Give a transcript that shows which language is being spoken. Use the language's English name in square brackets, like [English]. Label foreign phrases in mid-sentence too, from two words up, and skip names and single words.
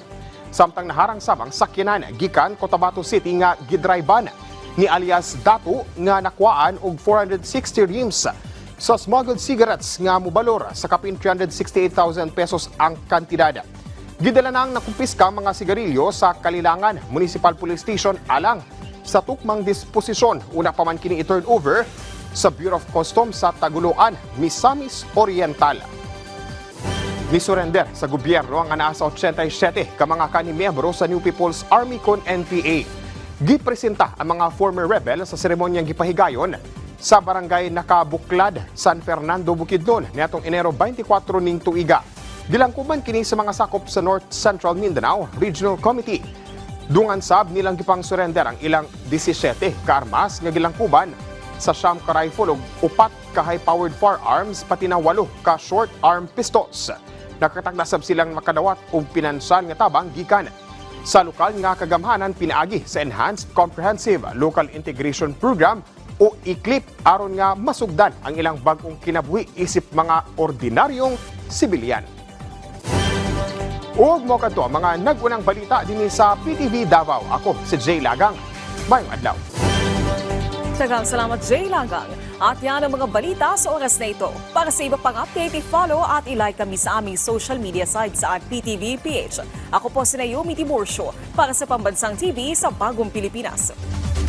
[Cebuano] Samtang naharang samang sakyanan gikan Cotabato City nga gidrayban ni alias Dato nga nakuhaan og 460 reams sa [English] smuggled cigarettes [Cebuano] nga mobalor sa kapin 368,000 pesos ang kantidad. Gidala nang nakumpiska mga sigarilyo sa Kalilangan Municipal Police Station alang sa tukmang disposisyon. Una pa man kini i-turn over sa Bureau of Customs sa Taguluan, Misamis Oriental. Nisurrender sa gobyerno ang anaasa 87 ka mga kanimiyembro sa New People's Army con NPA. Gipresenta ang mga [English] former rebel [Cebuano] sa seremonyang gipahigayon sa barangay Nakabuklad, San Fernando, Bukidnon netong Enero 24 ning tuiga. Gilangkuban kini sa mga sakop sa North Central Mindanao Regional Committee. Dungan sab nilang gipang surrender ang ilang 17 ka armas nga gilangkuban sa siyam ka rifle ug 4 ka [English] high-powered firearms [Cebuano] pati na 8 ka [English] short-arm pistols. [Cebuano] Nakataglasab silang makadawat og pinansal nga tabang gikan sa lokal nga kagamhanan pinaagi sa Enhanced Comprehensive Local Integration Program o ICLIP aron nga masugdan ang ilang bag-ong kinabuhi isip mga ordinaryong sibilyan. Ug mo kadto ang mga nagunang balita dinhi sa PTV Davao. Ako si Jay Lagang. Mayong adlaw. Daghang salamat, Jay Lagang. [Filipino] At yan ang mga balita sa oras na ito. Para sa iba pang update, i-follow at i-like kami sa aming [English] social media sites [Filipino] at PTV PH. Ako po si Naomi Tiburcio para sa Pambansang TV sa Bagong Pilipinas.